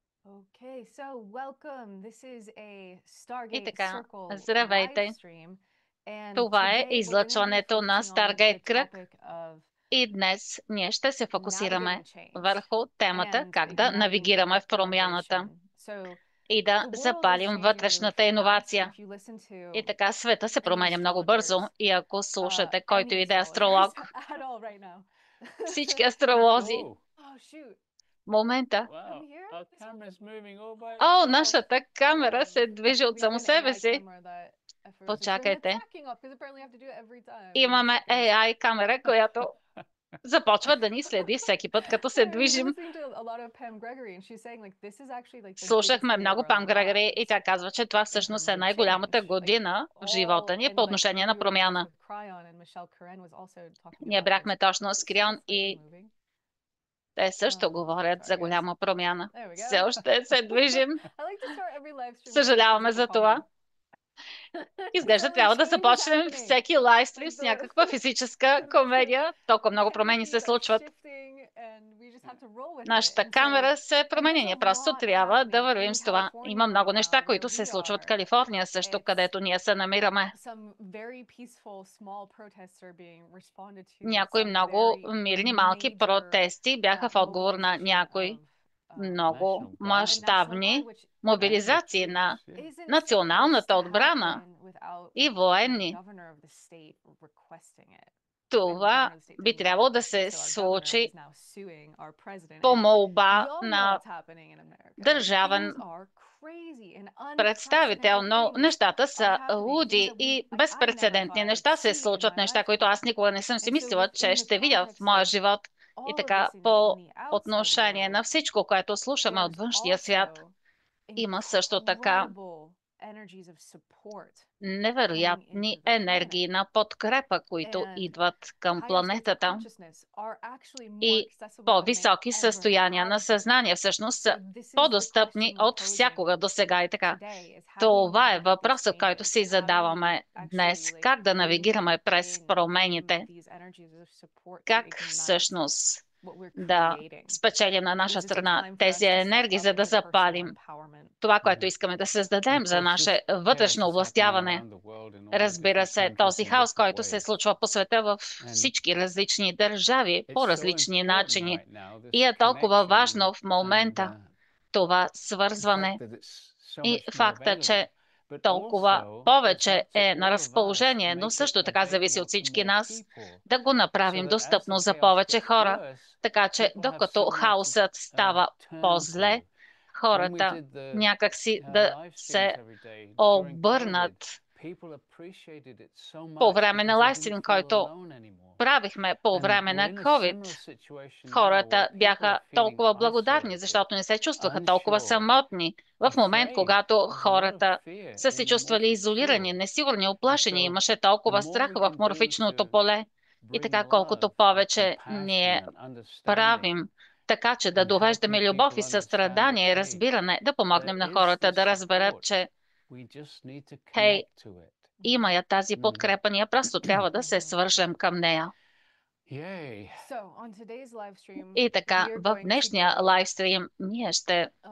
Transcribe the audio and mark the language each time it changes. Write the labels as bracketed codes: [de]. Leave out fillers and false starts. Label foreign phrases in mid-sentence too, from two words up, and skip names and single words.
[en] Okay, so welcome. This is a [bg] И [en] Stargate [bg] така, [en] Circle live [bg] здравейте! [en] stream. And [bg] Това е [en] today we're going to be [bg] излъчването на [en] focusing on the [bg] Старгейт Кръг [en] topic of [bg] и днес ние ще се фокусираме [en] navigating change [bg] върху темата [en] and [bg] как да [en] igniting [bg] навигираме в промяната [en] innovation. So [bg] и да [en] the world is [bg] запалим [en] changing really [bg] вътрешната [en] fast, and [bg] иновация. [en] if you listen to [bg] И така света се [en] any [bg] променя много бързо [en] astrologers, [bg] и ако слушате който [en] any [bg] и да е [en] astrologers [bg] астролог, [en] at all right now, [bg] всички астролози, [en] Oh, oh shoot, [bg] момента, [en] from wow. here, Our camera's moving all by [bg] о, [en] itself. [bg] нашата камера се [en] oh, [bg] движи от [en] we have [bg] само [en] an [bg] себе [en] AI [bg] си. [en] camera that I forgot to turn the [bg] Почакайте. [en] tracking off because apparently I have to do it every time when the [bg] Имаме [en] check goes. [bg] AI камера, която започва да ни следи всеки път, като се [en] Anyway, we've been [bg] движим. [en] listening to a lot of Pam Gregory, and she's saying like this is actually like the biggest [bg] Слушахме [en] year of [bg] много [en] our [bg] Пам Грегори и [en] lives [bg] тя казва, че това [en] in [bg] всъщност [en] terms [bg] е [en] of [bg] най-голямата [en] change. Like [bg] година в живота [en] all [bg] ни по [en] and like [bg] отношение [en] we [bg] на [en] were just [bg] промяна. [en] with Cryon and Michelle Karen was also talking [bg] Ние [en] about this. [bg] бяхме точно с [en] Is this still [bg] Крион [en] slightly [bg] и [en] moving? [bg] те също говорят за [en] Sorry guys. [bg] голяма промяна. [en] There we [bg] Все [en] go. [bg] още се движим. [en] I like to start every live stream with some [bg] Съжаляваме [en] physical [bg] за това. [en] comedy. [bg] Изглежда [en] Apparently [bg] трябва да [en] change is [bg] започнем [en] happening. [bg] всеки лайвстрим [en] Like [bg] с някаква физическа [en] the [bg] комедия. Толкова много промени [en] chemistries [bg] се [en] are [bg] случват. [en] shifting and we just have to roll with it. [bg] Нашата [en] And so [bg] камера се [en] and [bg] промени. [en] there's a [bg] Ние просто [en] lot [bg] трябва да [en] happening [bg] вървим [en] in [bg] с това. Има [en] California [bg] много [en] right [bg] неща, [en] now where [bg] които се [en] we [bg] случват в [en] are. [bg] Калифорния също, [en] It's [bg] където ние се намираме. [en] some very peaceful small protests are being responded to with [bg] Някои [en] some [bg] много [en] very [bg] мирни малки [en] major [bg] протести бяха в отговор на [en] mobilization [bg] някои [en] of [bg] много [en] National the Guard National [bg] мащабни [en] Guard, which and the [bg] мобилизации на [en] troops. Yeah. isn't supposed [bg] националната [en] to [bg] отбрана [en] happen without [bg] и [en] the [bg] военни. [en] governor of the state requesting it. And the [bg] Това [en] governor of the state [bg] би [en] did not [bg] трябвало да [en] request it, [bg] се [en] so our governor [bg] случи [en] is now suing our president. [bg] по [en] And [bg] молба [en] y'all know [bg] на [en] what's happening in America. Like [bg] държавен [en] things are crazy and [bg] представител, [en] unprecedented [bg] но [en] things [bg] нещата [en] are [bg] са [en] happening. Things [bg] луди [en] that we [bg] и [en] like I never [bg] безпрецедентни [en] thought I'd [bg] неща се [en] see in [bg] случват, [en] my [bg] неща, които [en] lifetime. [bg] аз никога не съм си [en] And so [bg] мислила, че [en] within the [bg] ще видя в [en] context [bg] моя [en] of [bg] живот. И [en] all of [bg] така, [en] this in [bg] по [en] the outside [bg] отношение на [en] world, [bg] всичко, което слушаме от [en] there's [bg] външния свят, [en] also [bg] има също така [en] incredible energies of support coming into [bg] невероятни [en] the planet. [bg] енергии на подкрепа, които [en] And [bg] идват към [en] higher states of [bg] планетата [en] consciousness are actually more [bg] и [en] accessible than they [bg] по-високи [en] ever [bg] състояния на [en] have been. [bg] съзнание всъщност [en] So [bg] са [en] this is the [bg] по-достъпни [en] question we're [bg] от [en] posing [bg] всякога до сега и така. [en] today is how do we [bg] Това е [en] navigate these [bg] въпросът, който [en] changes? [bg] си [en] How do we [bg] задаваме [en] actually [bg] днес. [en] like [bg] Как да [en] loop [bg] навигираме през [en] in [bg] промените? [en] these energies of support to [bg] Как [en] ignite [bg] всъщност [en] what we're [bg] да [en] creating? [bg] спечелим на наша [en] Because it's a [bg] страна [en] time for [bg] тези [en] us to step [bg] енергии, [en] up [bg] за да [en] into personal [bg] запалим [en] empowerment. [bg] това, което Mhm. искаме да [en] And [bg] създадем [en] of [bg] за [en] course, this [bg] наше [en] chaos [bg] вътрешно [en] is happening [bg] овластяване. [en] around the world in all the [bg] Разбира [en] different [bg] се, [en] countries [bg] този [en] in [bg] хаос, [en] different [bg] който се [en] ways. [bg] случва по света в [en] And [bg] всички различни държави, по [en] it's so [bg] различни [en] important [bg] начини. [en] right now, [bg] И [en] this [bg] е толкова [en] connection [bg] важно в [en] and [bg] момента това [en] the fact [bg] свързване [en] that it's so [bg] и [en] much more [bg] факта, че [en] available. But [bg] толкова [en] also, it's [bg] повече [en] up to [bg] е на [en] all of us to [bg] разположение, но [en] make it [bg] също така зависи [en] available [bg] от [en] to [bg] всички [en] more [bg] нас [en] people. [bg] да го [en] So [bg] направим [en] that as the [bg] достъпно за [en] chaos [bg] повече [en] gets [bg] хора. [en] worse, [bg] Така че [en] people have [bg] докато [en] somewhere to [bg] хаосът става [en] turn [bg] по-зле, [en] to. When we [bg] хората [en] did the [bg] някакси да [en] live streams [bg] се [en] every day during COVID, [bg] обърнат [en] people appreciated it so [bg] по [en] much [bg] време на [en] because they [bg] лайвстрим, [en] didn't feel [bg] който [en] alone anymore. [bg] правихме по [en] And [bg] време [en] we're [bg] на [en] in a [bg] COVID. [en] similar situation now where [bg] Хората [en] people are [bg] бяха [en] feeling [bg] толкова благодарни, [en] isolated, [bg] защото не се чувстваха толкова [en] unsure, [bg] самотни в момент, [en] afraid. [bg] когато [en] There's a lot of [bg] хората [en] fear [bg] са се [en] in the [bg] чувствали [en] morphic [bg] изолирани, [en] field. [bg] несигурни, [en] And [bg] оплашени. [en] so [bg] Имаше [en] the [bg] толкова [en] more [bg] страх [en] we [bg] в [en] can do [bg] морфичното [en] to [bg] поле. И [en] bring [bg] така, колкото [en] love and [bg] повече [en] compassion [bg] ние [en] and understanding [bg] правим, така че да [en] and helping [bg] довеждаме любов [en] people [bg] и [en] understand that, [bg] състрадание и [en] hey, [bg] разбиране, да [en] there [bg] помогнем на [en] is [bg] хората [en] this [bg] да разберат, [en] support. [bg] че [en] We just need to [bg] хей, [en] connect to it. [bg] има я тази Mhm. подкрепа, ние просто трябва да се свържем към нея. Yay. [en] So on today's live stream, [bg] И [en] we [bg] така, [en] are [bg] в [en] going to [bg] днешния [en] go [bg] лайвстрим ние ще